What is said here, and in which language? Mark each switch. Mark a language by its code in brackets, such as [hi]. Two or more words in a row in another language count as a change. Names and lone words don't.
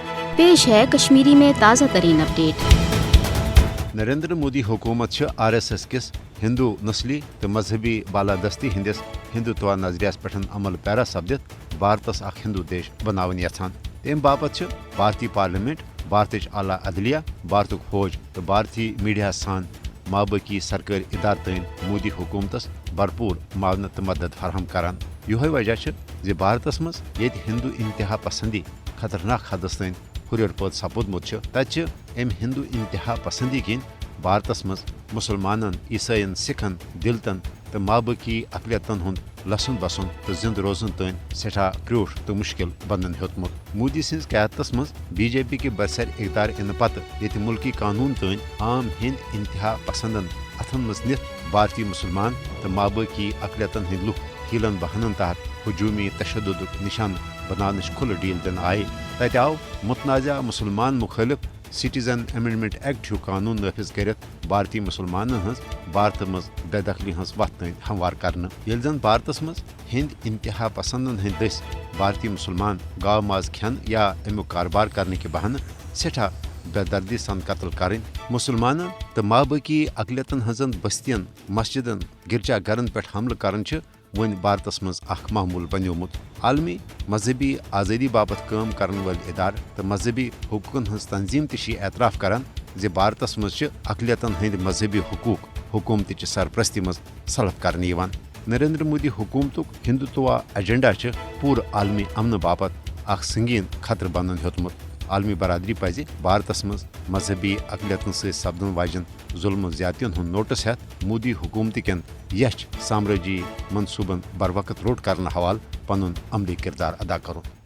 [ur] پیش ہے کشمیری میں تازہ ترین اپڈیٹ۔ [ks] نریندر مودی حکومت RSS کس ہندو نسلی تو مذہبی بالادستی ہندس ہندوتوا نظریس پہ عمل پیرا سپدت بھارتس اخ ہندو دیش بناون یژھان۔ تم باپت بھارتی پارلیمنٹ، بھارتچ اعلیٰ عدلیہ، بھارتک فوج تو بھارتی میڈیا سان مابقی سرکاری ادارٕ تین مودی حکومتس بھرپور معاونت تو مدد فراہم کران۔ یہ وجہ زِ بھارتس مز یت ہندو انتہا پسندی خطرناک حدس تین ہریر پٲٹھۍ سپودمت تتہ ام ہندو انتہا پسندی کن بھارتس مز مسلمانن، عیسائین، سکھن، دلتن تو مابقی اقلیتن ہند لسن بسن تو زند روزن تین سٹھا کروٹھ تو مشکل بنن ہیوتمت۔ مودی سز قیادتس مز BJP کے برسر اقدار ان پتہ یت ملکی قانون تین عام ہند انتہا پسندن اتھن مز نتھ بھارتی مسلمان تو مابقی اقلیتن ہند لوک ہیلن بہانن تحت ہجومی تشدد نشان بنانچ کھل ڈیل دن آئی۔ تتہ آو متنازع مسلمان مخالف [en] Citizen Amendment Act [ks] قانون نافذ کرت بھارتی مسلمانن ہز بھارت مز بے دخلی ہز وت تین ہموار کرنے۔ یل زن بھارتس مز ہند انتہا پسندن ہند دس بھارتی مسلمان گاو ماز کھین یا امیک کاربار کرنے کے بہانہ سٹھا بے دردی سان قتل کریں، مسلمانن تو مابقی اقلیتن ہزن بستین، مسجدن، گرجا گرن پہ حملہ کرن ون بھارتس مز اخ معمول بنیومت۔ عالمی مذہبی آزادی باپت کام کرن ول ادارہ تو مذہبی حقوقن ہز تنظیم تہ اعتراف کران زِ بھارتس مز اقلیتن ہند مذہبی حقوق حکومتچ سرپرستی مز سلب کرنے یوان۔ نریندر مودی حکومتک ہندوتوا ایجنڈا پور عالمی امن باپت اخ سنگین خطر بنن ہیوتمت۔ عالمی برادری پزِ بھارتس مز مذہبی اقلیتن ست سپدن واجن ظلم زیادتین ہند نوٹس ہیتھ مودی حکومت کین یچھ سامرٲجی منصوبن بر وقت روٹ کرنے حوالہ پنن عملی کردار ادا کرن۔